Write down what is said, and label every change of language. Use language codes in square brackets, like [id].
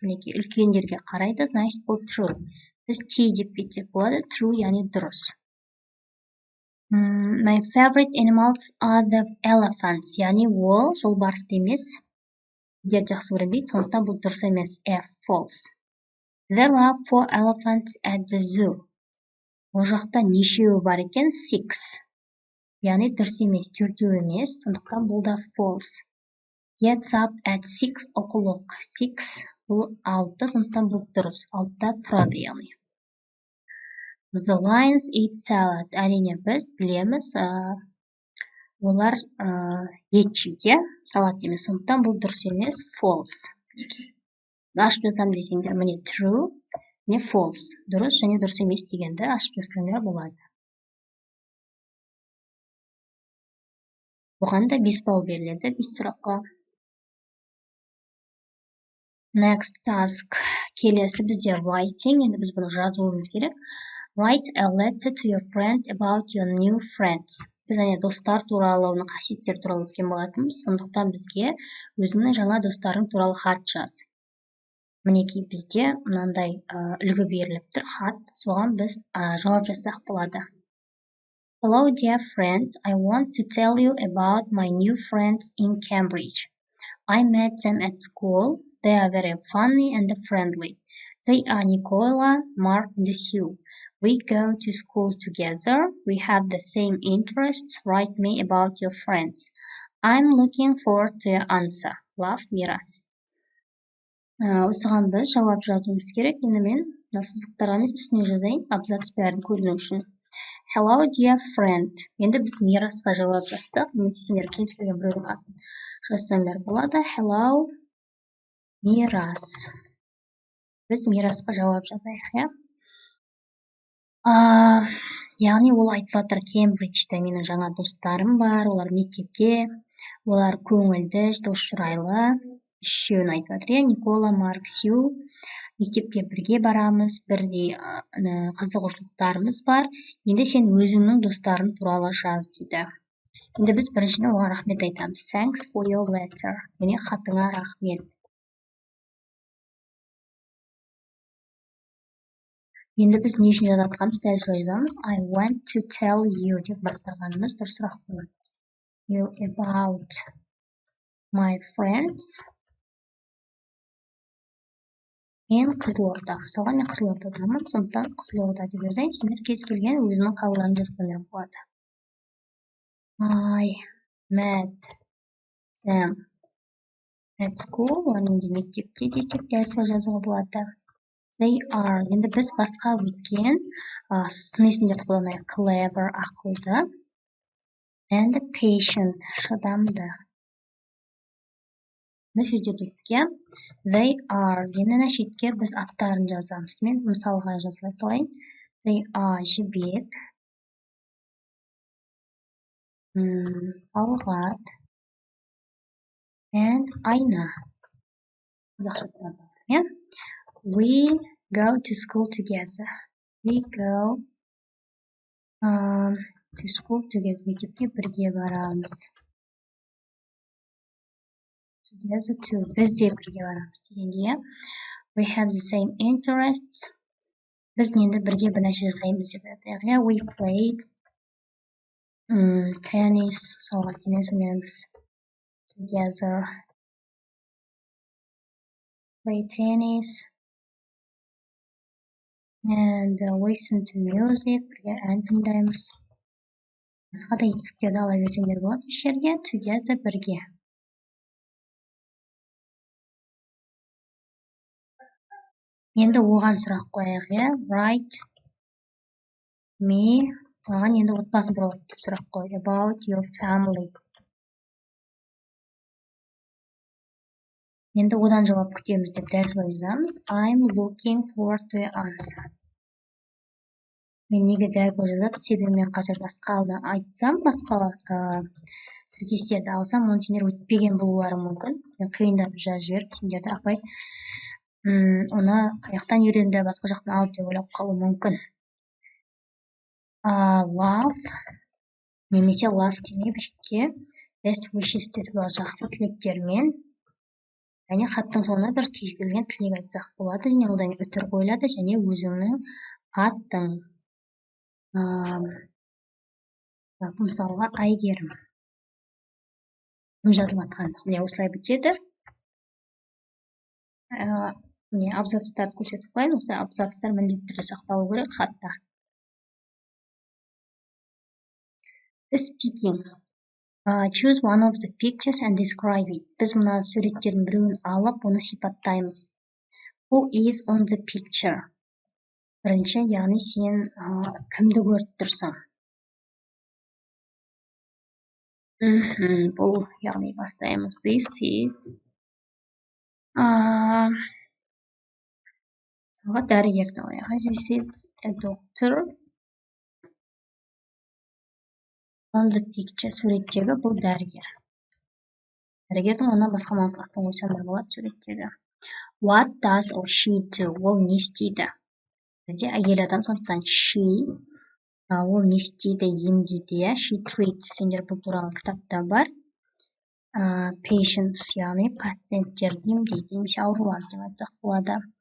[kk] Мінеке, үлкендерге қарайды, значит, бұл true. Біз T деп кетсек болады, true, яғни дұрыс. [en] My favorite animals are the elephants. [kk] Яғни ол жолбарысты емес. Дер жақсы көрінбейді, сондықтан бұл дұрыс емес. [en] F, false. There are 4 elephants at the zoo. [kk] Ол жақта нешеуі бар екен? 6. Яғни дұрыс емес, 4 емес, сондықтан бұл да false. [en] Gets up at 6 o'clock. [kk] 6 бұл 6, сондықтан бұл дұрыс. 6-да тұрады, яғни. [en] The lions eat salad. [kk] Әрине біз білеміз, олар ет жейді, салат емес, сондықтан бұл дұрыс емес, false. Ашып жазам десеңдер, міне true, не false. Дұрыс және дұрыс емес дегенді ашып жазсаңдар болады. Оған да 5 балл беріледі, 5 сұраққа. [en] Next task. [kk] Келесі бізде writing. Енді біз бұны жазуымыз керек. [en] Write a letter to your friend about your new friends. Біз достар туралы, оның қасиеттер туралы өткен болатынбыз. Сондықтан бізге өзіңнің жаңа достарың туралы хат жаз. Мінекей бізде мынандай үлгі беріліп тұр, хат. Соған біз жауап жазсақ болады. Hello dear friend, I want to tell you about my new friends in Cambridge. I met them at school. They are very funny and friendly. They are Nicola, Mark, and Sue. We go to school together. We have the same interests. Write me about your friends. I'm looking forward to your answer. Love, Miras. [kk] Осыған біз жауап жазуымыз керек. Енді мен сызықтарға емес үстіне жазайын, абзац бәрін көріну үшін. [en] Hello dear friend. [kk] Енді біз Мирасқа жауап жазсақ, немесе сендер кез келген біреудің атын жазсаңдар болады. Hello Мирас. Біз Мирасқа жауап жазайық, иә? Яғни ол айтып жатыр, Кембриджде менің жаңа достарым бар, олар мектепте, олар көңілді, дос жырайлы, үшеуін айтып жатыр, Никола, Марк, Сью. мектепке бірге барамыз, бірдей қызығушылықтарымыз бар. Енді сен өзіңнің достарың туралы жаз дейді. Енді біз біріншіден оған рахмет айтамыз. [en] Thanks for your letter. [kk] Яғни хатыңа рахмет. Енді біз не үшін жазатқанымыз дәл солай жазамыз. [en] I want to tell you [kk] деп бастағанымыз дұрысырақ болады. [en] You about my friends in Қызылорда. [kk] Мысалға мен Қызылордадамын, сондықтан Қызылорда деп жазайын. Сендер кез келген өзінің қалаларын жазсаңдар болады. [en] I met them at school. [kk] Оны мектепте десек дәл солай жазуға болады. [en] They are. [kk] Енді біз басқа өткен сын есімдерді қолданайық. [en] Clever, ақылды. And patient, шыдамды. [kk] Біз сөздерден they are. Енді мына шетке біз аттарын жазамыз. Мен мысалға жаза салайын. [en] They are Жібек, Талғат, and Айна. [kk] Қазақша тұрады. [en] We go to school together. We go to school together. [kk] Мектепке бірге барамыз. [en] Together too. [kk] Біз де бірге барамыз дегенде. [en] We have the same interests. [kk] Біз енді бірге бір нәрсе жасаймыз деп айтайық. [en] We played tennis. [kk] Мысалға теннис ойнаймыз. [en] Together. Play tennis. And listen to music. [kk] Бірге ән тыңдаймыз. Басқа да етістіктерді ала берсеңдер болады осы жерге. Together бірге. Енді оған сұрақ қояйық, [en] Write me. [kk] Оған енді отбасын туралы сұрақ қой. [en] About your family. [kk] Енді одан жауап күтеміз деп дәл солай жазамыз. [en] I'm looking forward to your answer. [kk] Мен неге дәл бұл жазады? Себебі мен қазір басқа айтсам, басқа тіркестерді алсам, оны сендер өтпеген болулары мүмкін. Мен қиындап жазып жіберіп, сендерді апай оны қаяқтан үйренді, басқа жақтан алды деп ойлап қалуы мүмкін. Love немесе love демей бішке [en] best wishes [kk] деп жақсы тілектермен. Және хаттың соңына бір кез келген тілек айтсақ болады, және одан үтір қойылады, және өзіңнің аттың мысалға Айгерім жазылып жатқандық. Міне осылай бітеді. Міне абзацтарды көрсетіп қояйын. Осы абзацтар міндетті түрде сақталу керек хатта. [en] Speaking. Choose one of the pictures and describe it. [kk] Біз мына суреттердің біреуін алып, оны сипаттаймыз. [en] Who is on the picture? [kk] Бірінші, яғни сен кімді көріп тұрсың? Бұл, яғни бастаймыз. [en] This is [kk] мысалға дәрігерді қояйық. [en] This is a doctor on the picture. [kk] Суреттегі бұл дәрігер. Дәрігердің оны басқа мағыналардан қойсаңдар болады суреттегі. [en] What does or she do? [kk] Ол не істейді? Бізде әйел адам, сондықтан she. Ол не істейді, емдейді. [en] She treats. [kk] Сендер бұл туралы кітапта бар. Patients, яғни пациенттерді емдейді, немесе аурулар деп айтсақ болады.